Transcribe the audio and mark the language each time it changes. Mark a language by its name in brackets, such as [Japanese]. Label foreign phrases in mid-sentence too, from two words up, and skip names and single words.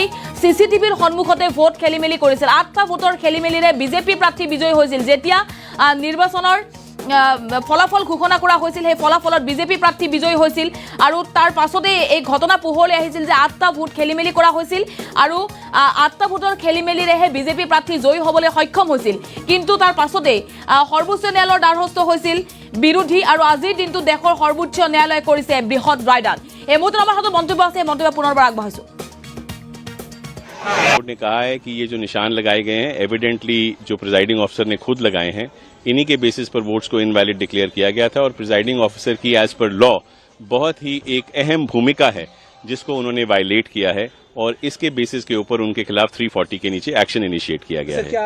[Assamese] সিসিটিভিৰ সন্মুখতে ভোট খেলিমেলি কৰিছিল 8টা ভোটৰ খেলিমেলিৰে বিজেপি প্ৰাৰ্থী বিজয়ী হৈছিল যেতিয়া নিৰ্বাচনৰ ফলাফল ঘোষণা কৰা হৈছিল সেই ফলাফলত বিজেপি প্ৰাৰ্থী বিজয়ী হৈছিল আৰু তাৰ পাছতে এই ঘটনা পোহৰলৈ আহিছিল যে 8টা ভোট খেলিমেলি কৰা হৈছিল আৰু 8টা ভোটৰ খেলিমেলিৰেহে বিজেপি প্ৰাৰ্থী জয়ী হ'বলৈ সক্ষম হৈছিল কিন্তু তাৰ পাছতে সৰ্বোচ্চ ন্যায়ালয়ৰ দ্বাৰস্থ হৈছিল বিৰোধী আৰু আজিৰ দিনটো দেশৰ সৰ্বোচ্চ ন্যায়ালয়ে কৰিছে বৃহৎ ৰায়দান এই মুহূৰ্তত আমাৰ হাতত মন্তব্য আছে মন্তব্য পুনৰবাৰ আগবঢ়াইছো [Hindi] कोर्ट ने कहा है कि ये जो निशान लगाए गए हैं एविडेंटली जो [English] presiding officer [Hindi] ने खुद लगाए हैं इन्हीं के बेसिस पर वोट्स को [English] invalid declare [Hindi] किया गया था और [English] presiding officer [Hindi] की [English] as per law [Hindi] बहुत ही एक अहम भूमिका है जिसको उन्होंने वायलेट किया है और इसके बेसिस के ऊपर उनके खिलाफ 340 के नीचे [English] action initiate [Hindi] किया गया है।